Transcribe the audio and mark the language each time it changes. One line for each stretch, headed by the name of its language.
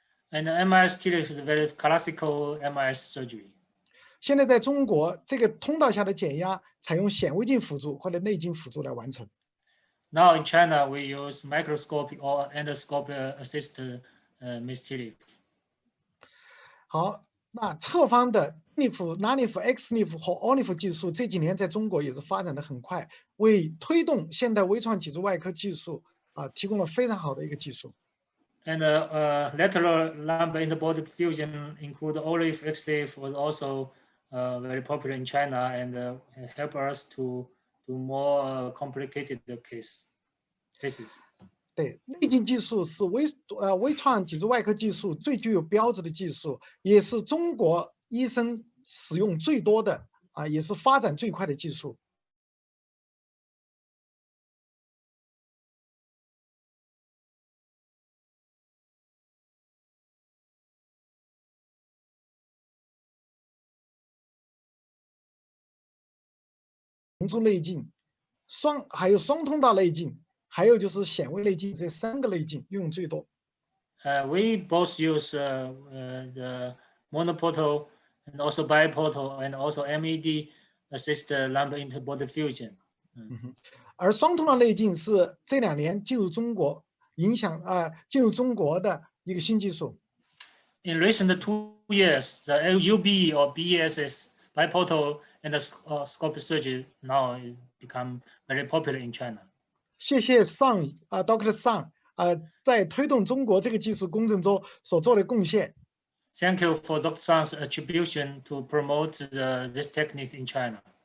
English: And MIS TLIF is a very classical MIS surgery.
Chinese: 现在在中国，这个通道下的减压采用显微镜辅助或者内镜辅助来完成。
English: Now in China, we use microscopic or endoscopic assisted MIS TLIF.
Chinese: 好，那侧方的 NIF、NANIF、XNIF 和 ONIF 技术这几年在中国也是发展的很快，为推动现代微创脊柱外科技术提供了非常好的一个技术。
English: And lateral lumbar in the body fusion, include OLIF, XLIF, was also very popular in China and help us to do more complicated cases.
Chinese: 对，内镜技术是微创脊柱外科技术最具有标志的技术，也是中国医生使用最多的也是发展最快的技术。同柱内镜，还有双通道内镜，还有就是显微内镜，这3个内镜用最多。
English: We both use the monoportal and also biportal and also MED assist lumbar interbody fusion.
Chinese: 而双通道内镜是这2年进入中国的一个新技术。
English: In recent 2 years, the ISUBE or BESS biportal endoscopic surgery now is become very popular in China.
Chinese: 谢谢Dr. Sang 在推动中国这个技术工程中所做的贡献。
English: Thank you for Dr. Sang's attribution to promote this technique in China.